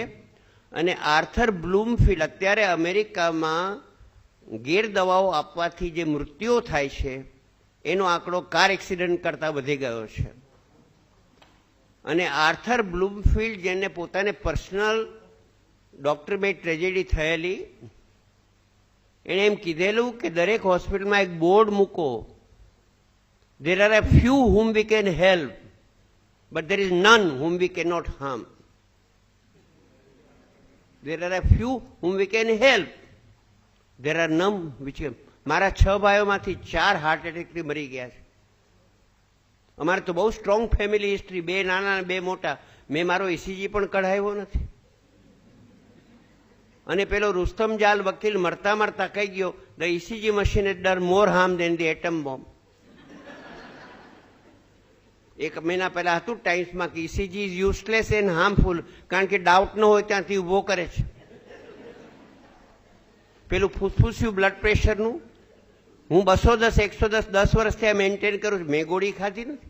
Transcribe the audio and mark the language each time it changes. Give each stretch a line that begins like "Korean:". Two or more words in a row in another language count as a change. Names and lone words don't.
Gujarati: અને આર્થર બ્લૂમફિલ્ડ, અત્યારે અમેરિકામાં ગેરદવાઓ આપવાથી જે મૃત્યુઓ થાય છે એનો આંકડો
English: car accident
Gujarati: કરતાં વધી ગયો છે. અને આર્થર બ્લૂમફિલ્ડ, જેને પોતાને
English: personal doctor
Gujarati: બે ટ્રેજેડી થયેલી, એણે એમ કીધેલું કે દરેક હોસ્પિટલમાં એક બોર્ડ મૂકો,
English: there are a few whom we can help, but there is none whom we cannot harm. There are a few whom we can help. There are none which can.
Gujarati: મારા 6 ભાઈઓમાંથી 4 હાર્ટ એટેકથી મરી ગયા છે. અમારે તો બહુ
English: strong family history,
Gujarati: 2 નાના અને 2 મોટા. મેં મારો ECG પણ કઢાવ્યો નથી. અને પેલો રુસ્તમ જાલ વકીલ મરતા મરતા કહી ગયો,
English: the ECG machine has done more harm than the atom bomb.
Gujarati: 1 મહિના પહેલા હતું ટાઈમ્સમાં કે ECG
English: is useless and harmful,
Gujarati: કારણ કે ડાઉટ ન હોય ત્યાંથી ઉભો કરે છે. પેલું ફૂસફૂસ્યું બ્લડ પ્રેશરનું હું 210, 110 10 વર્ષથી આ મેન્ટેન કરું છું.